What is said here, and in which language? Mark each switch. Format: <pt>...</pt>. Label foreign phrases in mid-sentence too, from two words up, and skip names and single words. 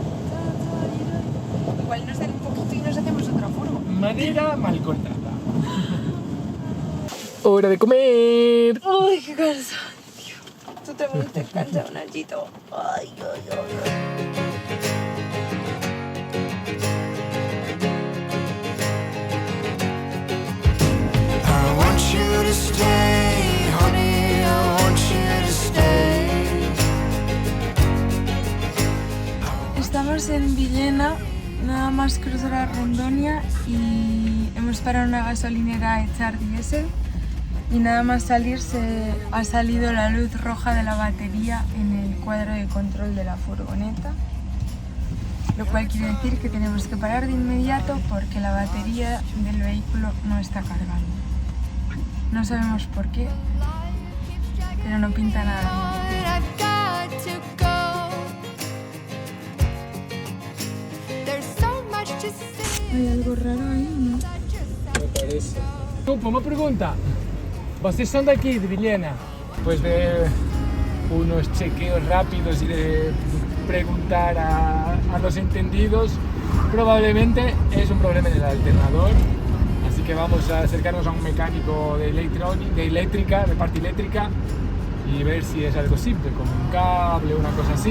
<es>Igual nos dan un poquito y nos hacemos otra furgo. Madera mal cortada. ¡Hora de comer! ¡Ay, qué cansancio! Tú también te cansado, Nachito. ¡Ay, ay, ay!</es> <en>I want you to stay, honey, I want you to stay.</en> <es>Estamos en Villena, nada más cruzar la Rondonia y hemos parado en una gasolinera a echar diésel y nada más salir ha salido la luz roja de la batería en el cuadro de control de la furgoneta, lo cual quiere decir que tenemos que parar de inmediato porque la batería del vehículo no está cargando. No sabemos por qué, pero no pinta nada bien.</es> <en>I've got to go. There's so much to say.</en> <es>Hay algo raro ahí, ¿no? Me parece.</es> <pt>Uma pergunta. Vocês são daqui, de Villena?</pt> <es>Después de unos chequeos rápidos y de preguntar a los entendidos, probablemente es un problema en el alternador. Así que vamos a acercarnos a un mecánico de eléctrica, de parte eléctrica, y ver si es algo simple, como un cable o una cosa así.</es>